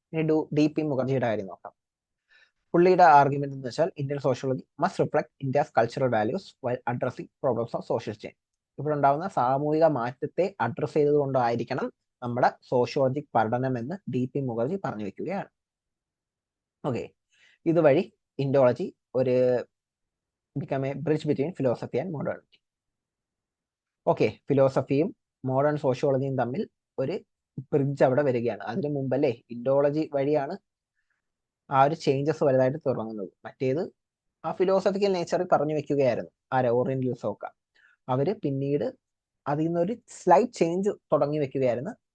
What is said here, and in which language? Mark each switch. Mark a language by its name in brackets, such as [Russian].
[Malayalam] ഇനി DP മുഖർജിയുടെ കാര്യം നോക്കാം. പുള്ളിയുടെ ആർഗ്യുമെന്റ് എന്ന് വെച്ചാൽ [English] Indian sociology must reflect India's cultural values while addressing problems of social change. [Malayalam] ഇവിടെ ഉണ്ടാകുന്ന സാമൂഹിക മാറ്റത്തെ അഡ്രസ് ചെയ്തുകൊണ്ടായിരിക്കണം നമ്മുടെ സോഷ്യോളജിക് പഠനം എന്ന് DP മുഖർജി പറഞ്ഞു വെക്കുകയാണ്. [English] okay, [Malayalam] ഇതുവഴി ഇൻഡോളജി ഒരു [English] become a bridge between philosophy and modernity. [Malayalam] Okay, ഫിലോസഫിയും modern സോഷ്യോളജിയും തമ്മിൽ ഒരു ബ്രിഡ്ജ് അവിടെ വരികയാണ്. അതിനു മുമ്പല്ലേ ഇൻഡോളജി വഴിയാണ് ആ ഒരു ചേഞ്ചസ് വലുതായിട്ട് തുടങ്ങുന്നത്. മറ്റേത് ആ ഫിലോസഫിക്കൽ നേച്ചറിൽ പറഞ്ഞു വെക്കുകയായിരുന്നു ആരെ, ഓറിയന്റലിസം ഒക്കെ. അവര് പിന്നീട് അതിൽ നിന്നൊരു സ്ലൈറ്റ് ചേഞ്ച് തുടങ്ങി വെക്കുകയായിരുന്നു.